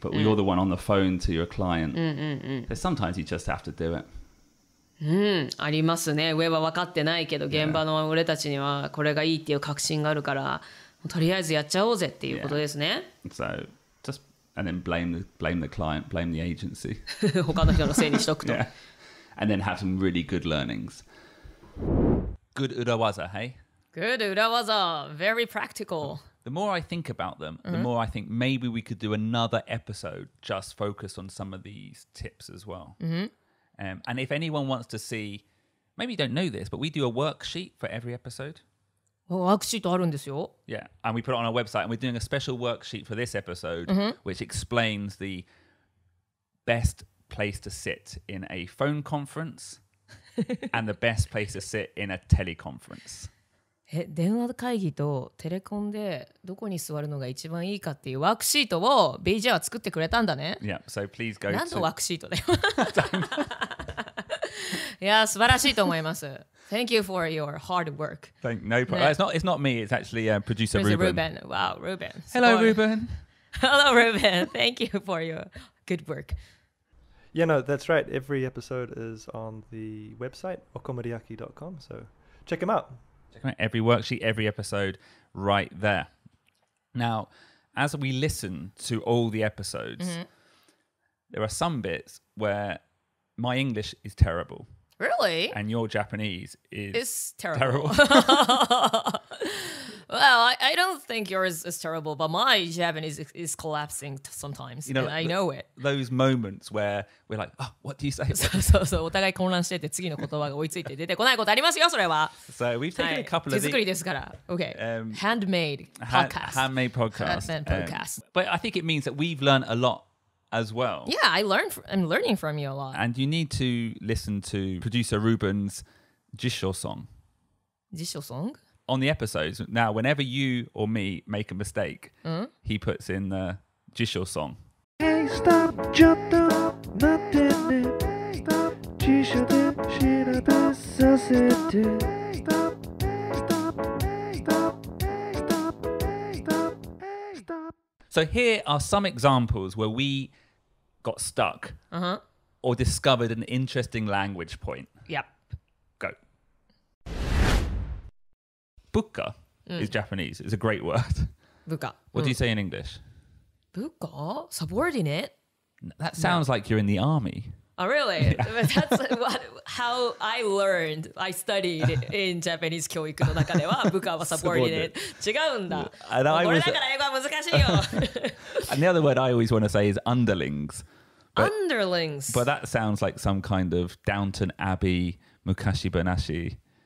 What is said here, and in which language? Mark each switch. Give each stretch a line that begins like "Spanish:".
English: But you're the one on the phone to your client. So sometimes you just have to do it.
Japanese: ありますね。上は分かってないけど現場の俺たちにはこれがいいっていう確信があるからとりあえずやっちゃおうぜっていうことですね。
English: So just and then blame the client, blame the agency.
Japanese: 他の人のせいにしとくと。
English: Yeah. And then have some really good learnings. Good urawaza, hey? Good urawaza, very practical. The more I think about them, the more I think maybe we could do another episode just focused on some of these tips as well. And if anyone wants to see, maybe you don't know this, but we do a worksheet for every episode.
Japanese: ワークシートあるんですよ。
English: Yeah, and we put it on our website, and we're doing a special worksheet for this episode, which explains the best place to sit in a phone conference and the best place to sit in a teleconference.
Japanese: 電話会議とテレコンでどこに座るのが一番いいかっていうワークシートを BJ は作ってくれたんだね。
English: Yeah, so please go
Japanese: 何のワークシートだよ。いや、素晴らしいと思います。
English: Thank you for your hard work. No problem. It's not me. It's actually producer Ruben. Wow, Ruben. Hello, Ruben. Hello, Ruben. Thank you for your good work. Yeah, no, that's right. Every episode is on the website, okomoriaki.com. So check them out. Check out every worksheet, every episode right there. Now, as we listen to all the episodes, there are some bits where my English is terrible. Really? And your Japanese is terrible. Well, I don't think yours is terrible, but my Japanese is collapsing sometimes. You know, and I know it. Those moments where we're like, oh, what do you say?
Japanese: そう、お互い混乱してて次の言葉が追いついて出てこないことありますよ、それは。
English: So we've taken a couple of
Japanese: 手作りですから。
English: Okay. Handmade podcast. Handmade podcast. Handmade podcast. But I think it means that we've learned a lot as well. Yeah, I'm learning from you a lot. And you need to listen to producer Ruben's Jisho song. Jisho song? On the episodes. Now, whenever you or me make a mistake, he puts in the Jisho song. Hey, stop,
Japanese: ちょっと待ってね。Stop, 辞書で調べさせて。
English: Stop, stop, stop, stop, stop. So here are some examples where we got stuck or discovered an interesting language point. Yep. Go. Buka is Japanese. It's a great word. Buka. What do you say in English? Buka? Subordinate? That sounds like you're in the army. Oh, really? That's how I learned. I studied in Japanese
Japanese: 教育の中では部下は subordinate 違うんだ。これだから英語は難しいよ。
English: And the other word I always want to say is underlings. Underlings. But that sounds like some kind of Downton Abbey,
Japanese: Mukashi Banashi.